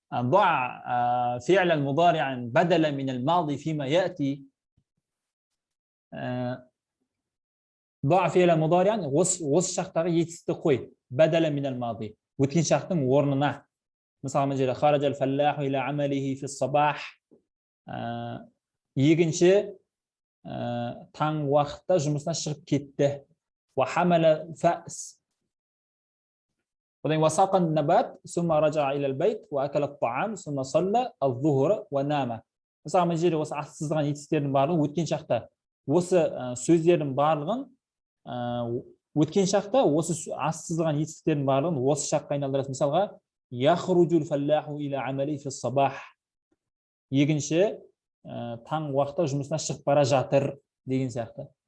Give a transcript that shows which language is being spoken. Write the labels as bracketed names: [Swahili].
[Arabic] ضع فعل مضارعا بدلا من الماضي فيما يأتي. ضع فعل مضارعا [Kazakh] осы шақтағы етістікті қой. [Arabic] بدلا من الماضي. [Kazakh] өткен шақтың орнына. Мысалы мына жерде [Arabic] خرج الفلاح إلى عمله في الصباح. [Kazakh] Егінші таң уақытта жұмысына шығып кетті. [Arabic] وحمل فأس. وساق النبات ثم رجع إلى البيت وأكل الطعام ثم صلى الظهر ونام. [Kazakh] Мысалы мына жерде осы асты сызылған етістердің барлығын өткен шақта, осы сөздердің барлығын өткен шақта, осы асты сызылған етістердің барлығын осы шаққа айналдырасыз. Мысалға, [Arabic] яхруджул фаллаху иля амали фис сабах. [Kazakh] Егінші таң уақытта жұмысына шығып бара жатыр деген сияқты.